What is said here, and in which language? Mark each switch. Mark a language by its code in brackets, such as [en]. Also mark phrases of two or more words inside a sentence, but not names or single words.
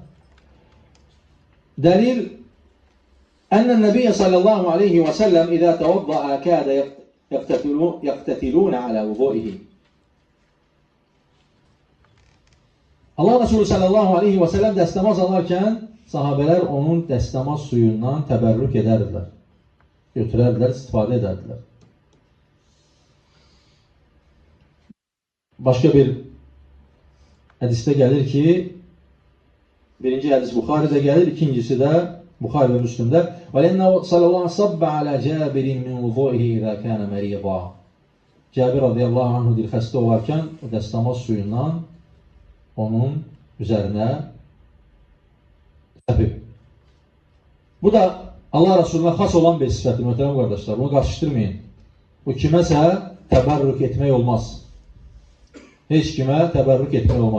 [az] Dəlil [ar] أن النبي صلى الله عليه وسلم إذا توضأ كادوا يقتتلون على وضوئه [az] Allah Resulü [ar] صلى الله عليه وسلم [az] dəstəmaz alarkən sahabələr onun dəstəmaz suyundan təbərrük edərdilər. Götürərdilər, istifadə edərdilər. Başqa bir hədisdə gəlir ki, birinci hədis Buxaridə gəlir, ikincisi də Buxari və Müslümdə. [ar] وَلَنَّهُ صَلَى اللّٰهُ صَبَّ عَلَى جَابِرٍ مِنْ وُضُوئِهِ إِذَا كَانَ مَرِيضًا [az] Cabir [ar] رضي الله عنه [az] deyir, xəstə olarkən o dəstəmaz suyundan onun üzərinə səpib. Bu da Allah Resulü'ne xas olan bir sifətdir, möhtərəm qardaşlar. Bunu qarşışdırmayın. Bu kiməsə təbərrük etmək olmaz. Heç kimə təbərrük etmək olmaz.